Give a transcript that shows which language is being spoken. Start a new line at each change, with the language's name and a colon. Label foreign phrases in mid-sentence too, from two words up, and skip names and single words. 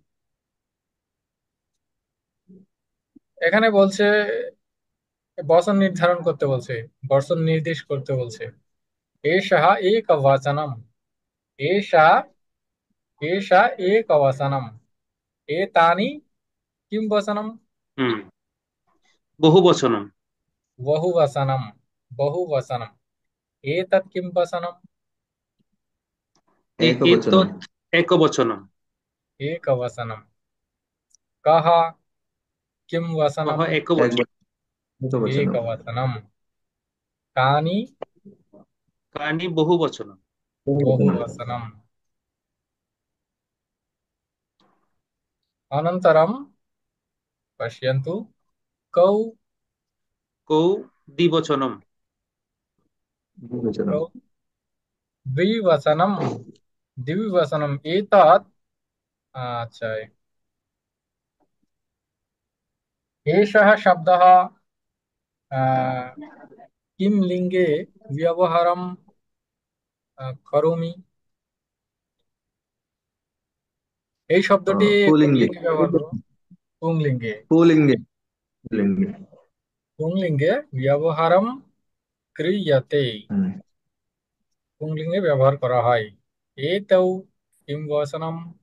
Bangla: এখানে বলছে বচন নির্ধারণ করতে বলছে, বচন নির্দেশ করতে বলছে।
Sanskrit: এষা এক বচনম, এষা, এষা এক বচনম, এতানি কিম বচনম,
Bangla: হুম, বহু বচন।
Sanskrit: বহু वचनम, बहु वचनम, एतत् किं वचनम, এতৎ একবচনম। একবচনম। एक वचनम, कः किं কহ वचनम,
Bangla: একবচন। একবচন, একবচনম।
Sanskrit: एक वचनम, कानि কানি বহু বচনম। बहु বহুবচনম। वचनम। अनन्तरं पश्यन्तु, कौ, কৌ দ্বিবচনম। বহুবচনম। कौ द्विवचनम, द्विवचनम एतत्, अच्छा, एषः शब्दः किं लिङ्गे व्यवहारं करोमि,
Bangla: এই শব্দটি কোন পুলিঙ্গে। লিঙ্গে ব্যবহার করব, পুংলিঙ্গে। পুলিঙ্গে। পুলিঙ্গে।
Sanskrit: পুংলিঙ্গে ব্যবহারম ক্রিয়তে, হুম।
Bangla: পুংলিঙ্গে ব্যবহার করা হয়।
Sanskrit: এতৌ কিম বচনম,